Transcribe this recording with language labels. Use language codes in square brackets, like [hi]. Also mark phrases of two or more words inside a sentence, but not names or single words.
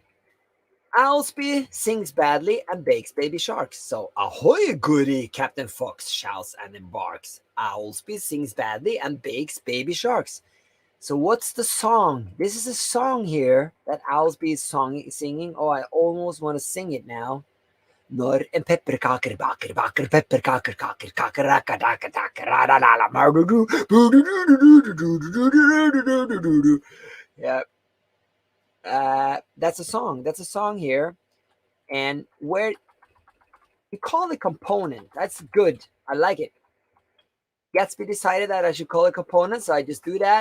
[en] Owlsby sings badly and bakes baby sharks. So, ahoy goody, Captain Fox shouts and embarks. Owlsby sings badly and bakes baby sharks. So what's the song? This is a song here that Owlsby is singing. Oh, I almost want to sing it now. [no] Når en pepperkaker baker baker pepperkaker kaker kakeraka daka daka rada la la mardu. [en] Yeah. That's a song. That's a song here. And where we call it component. That's good. I like it. Gatsby decided that I should call it component, so I just do that.